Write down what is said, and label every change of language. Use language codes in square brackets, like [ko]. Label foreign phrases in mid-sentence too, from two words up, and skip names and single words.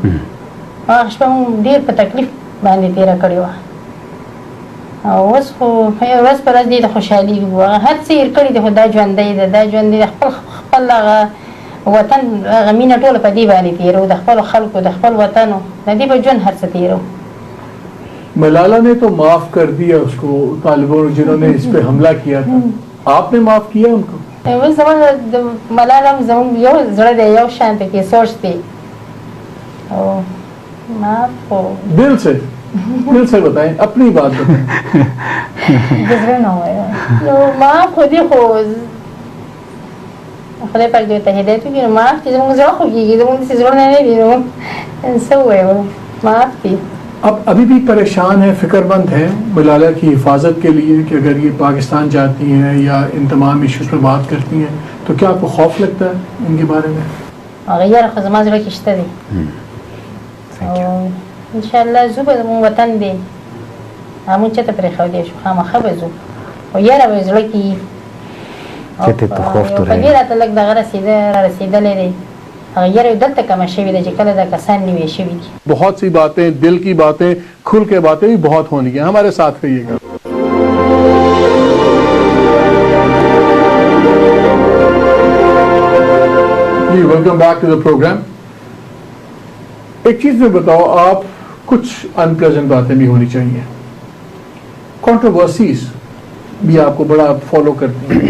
[ps] هغه شپه مونږ ډېر په تکلیف باندې تېره کړې وه او اوس خو ورځ په ورځ دې ته خوشحالېږو. هغه هر څه هېر کړي دي خو دا ژوندی ده، دا ژوندی ده. خپل هغه وطن هغه مینه ټوله په دې باندې تېرو، د خپلو خلکو د خپل وطنو د دې په ژوند هر څه تېرو. [ur] ملالا نے تو معاف کر دیا اس کو طالبانوں جنہوں نے اس پہ حملہ کیا تھا، آپ نے معاف کیا ان کو؟ [ps] اوس زموږ د ملاله هم زموږ یو زړه دی، یو شان پکې سوچ دی او معاف خو [ur] دل سے بتائیں، اپنی بات بتائیں. گزرے نہ ہوئے [ps] نو معاف خو دې خو خدای پاک دې ته هدایت وکړي. نو معاف چې زموږ زړه خوږېږي، زموږ داسې زړونه نه دي، نو څه ووایو معاف دي. [ur] اب ابھی بھی پریشان ہیں، فکر مند ہیں ملالا کی حفاظت کے لیے کہ اگر یہ پاکستان جاتی ہیں یا ان تمام ایشوز پہ بات کرتی ہیں تو کیا آپ کو خوف لگتا ہے ان کے بارے میں؟ [ps] هغه یاره خو زما زړه کې شته دی او انشاءالله ځو به زموږ وطن دی، همون چېرته پرېښودی شو خامخا به ځو او یاره به زړه کې وي. چېرته ته خوف تو په دې راته لږ دغه رسېدلی دی، هغه یاره دلته کمه شوې ده چې کله دا کسان نوي شوي دي. [ur] بہت سی باتیں، دل کی باتیں، کھل کے باتیں بھی بہت ہونی ہیں. ہمارے ساتھ رہیے گا. [en] جی welcome back to the program. [ur] ایک چیز میں بتاؤ، آپ کچھ ان پلیزنٹ باتیں بھی ہونی چاہیے، کنٹروورسیز بھی آپ کو بڑا فالو کرتی ہیں.